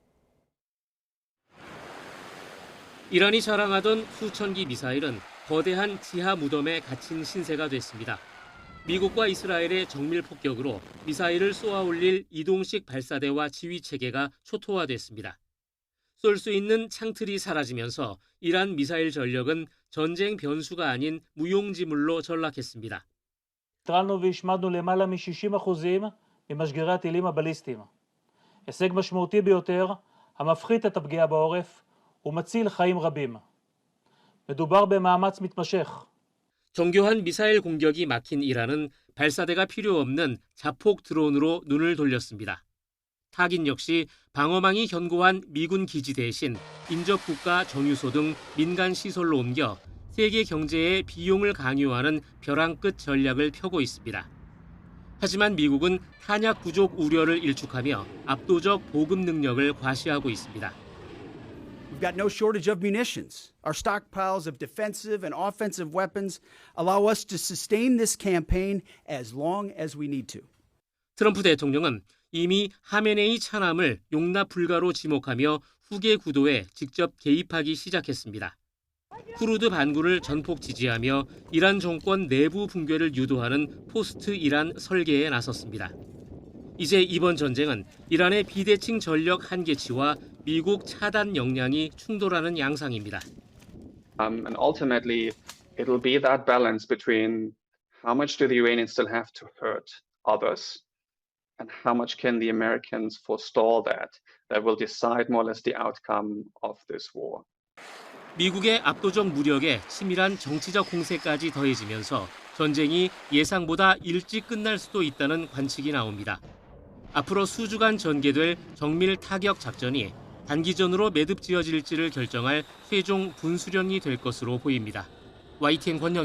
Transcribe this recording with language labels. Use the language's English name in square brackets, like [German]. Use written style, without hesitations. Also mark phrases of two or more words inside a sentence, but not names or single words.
[Korean] 이란이 자랑하던 수천 기 미사일은 거대한 지하 무덤에 갇힌 신세가 됐습니다. 미국과 이스라엘의 정밀 폭격으로 미사일을 쏘아 올릴 이동식 발사대와 지휘 체계가 초토화됐습니다. 쏠 수 있는 창틀이 사라지면서 이란 미사일 전력은 전쟁 변수가 아닌 무용지물로 전락했습니다. [Hebrew] התחלנו והשמדנו למעלה מ-60% ממשגרי הטילים הבליסטיים. הישג משמעותי ביותר המפחית את הפגיעה בעורף ומציל חיים רבים. מדובר במאמץ מתמשך. [Korean] 정교한 미사일 공격이 막힌 이란은 발사대가 필요 없는 자폭 드론으로 눈을 돌렸습니다. 타깃 역시 방어망이 견고한 미군 기지 대신 인접국가 정유소 등 민간 시설로 옮겨 세계 경제의 비용을 강요하는 벼랑 끝 전략을 펴고 있습니다. 하지만 미국은 탄약 부족 우려를 일축하며 압도적 보급 능력을 과시하고 있습니다. [English] We've got no shortage of munitions. Our stockpiles of defensive and offensive weapons allow us to sustain this campaign as long as we need to. [Korean] 트럼프 대통령은 이미 하메네이 찬함을 용납 불가로 지목하며 후계 구도에 직접 개입하기 시작했습니다. 쿠르드 반군을 전폭 지지하며 이란 정권 내부 붕괴를 유도하는 포스트 이란 설계에 나섰습니다. 이제 이번 전쟁은 이란의 비대칭 전력 한계치와 미국 차단 역량이 충돌하는 양상입니다. [English] And ultimately, it'll be that balance between how much do the Iranians still have to hurt others, and how much can the Americans forestall that will decide more or less the outcome of this war. [Korean] 미국의 압도적 무력에 치밀한 정치적 공세까지 더해지면서 전쟁이 예상보다 일찍 끝날 수도 있다는 관측이 나옵니다. 앞으로 수주간 전개될 정밀 타격 작전이 단기전으로 매듭지어질지를 결정할 최종 분수령이 될 것으로 보입니다.